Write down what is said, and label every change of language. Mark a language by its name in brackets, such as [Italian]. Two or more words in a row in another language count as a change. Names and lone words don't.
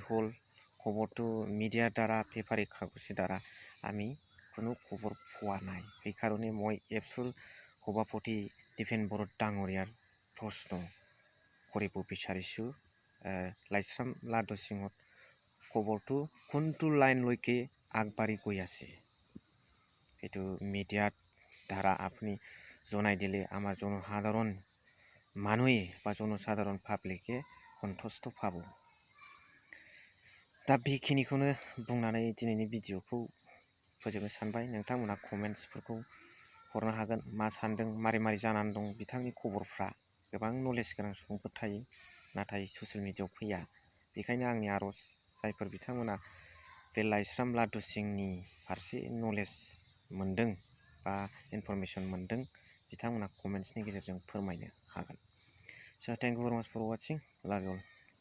[Assamese] হ'ল খবৰটো মিডিয়াৰ দ্বাৰা পেপাৰী কাগজৰ দ্বাৰা আমি কোনো খবৰ পোৱা নাই সেইকাৰণে মই এপছৰ সভাপতি দীপেন বৰ ডাঙৰীয়াৰ প্ৰশ্ন কৰিব বিচাৰিছোঁ লাইছাম লাটুসিঙৰ খবৰটো কোনটো লাইনলৈকে আগবাঢ়ি গৈ আছে এইটো মিডিয়াৰ দ্বাৰা আপুনি জনাই দিলে আমাৰ জনসাধাৰণ মানুহে বা জনসাধাৰণ পাব্লিকে সন্তুষ্ট পাব [Bodo] दा बेखिनिखौनो बुंनानै दिनैनि भिडिअखौ फोजोबनो सानबाय नोंथांमोना कमेन्ट्सफोरखौ हरनो हागोन मा सान्दों मारै मारै जानानै दं बिथांनि खबरफ्रा गोबां नलेज गोनां सुबुंफोर थायो नाथाय [English] social media [Bodo] फैया बेखायनो आंनि आरज जायफोर बिथांमोना बे लाइसराम लाटुसिंनि फारसे नलेज मोन्दों बा इनफरमेसन मोन्दों बिथांमोना कमेन्ट्सनि गेजेरजों फोरमायनो हागोन [English] So thank you very much for watching. Love you all.